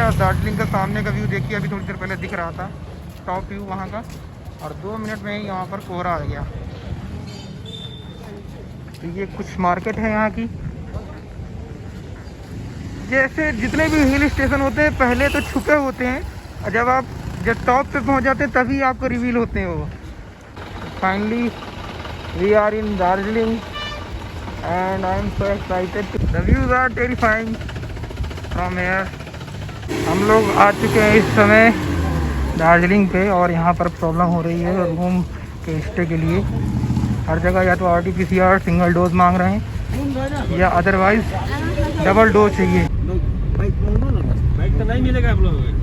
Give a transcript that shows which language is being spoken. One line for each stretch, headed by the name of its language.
Hindi: और दार्जिलिंग का सामने का व्यू देखिए, अभी थोड़ी देर पहले दिख रहा था टॉप व्यू वहाँ का, और 2 मिनट में ही यहाँ पर कोहरा आ गया। तो ये कुछ मार्केट है यहाँ की। जैसे जितने भी हिल स्टेशन होते हैं पहले तो छुपे होते हैं, और जब टॉप पे पहुँच जाते हैं तभी आपको रिवील होते हैं वो।
English: Finally we are in Darjeeling and I am so excited. The views are terrifying from here.
Hindi: हम लोग आ चुके हैं इस समय दार्जिलिंग पे और यहाँ पर प्रॉब्लम हो रही है रूम के स्टे के लिए। हर जगह या तो RT-PCR सिंगल डोज मांग रहे हैं या अदरवाइज डबल डोज चाहिए। बाइक तो नहीं मिलेगा आप लोग।